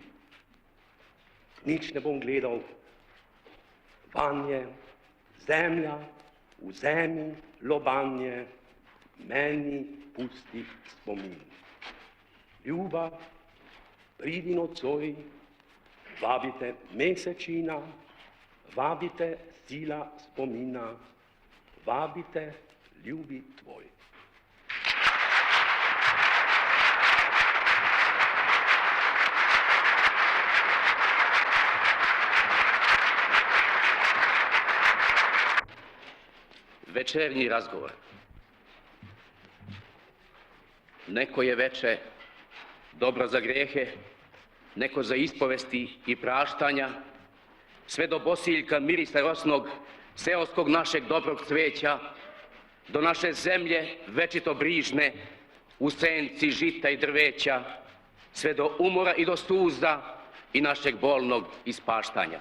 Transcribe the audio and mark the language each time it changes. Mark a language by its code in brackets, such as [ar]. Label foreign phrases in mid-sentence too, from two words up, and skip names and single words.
[sl] Nič ne bom gledal, vanje, zemlja, vzemi lobanje, meni pusti spomin. Ljuba, pridi nocoj, vabite mesečina, vabite sila spomina, vabite ljubi tvoj. [sr] Večernji razgovor. Neko je veče dobro za grehe, neko za ispovesti i praštanja, sve do bosiljka mirisa rosnog, seoskog našeg dobrog cveća, do naše zemlje večito brižne, u senci žita i drveća, sve do umora i do suza i našeg bolnog ispaštanja.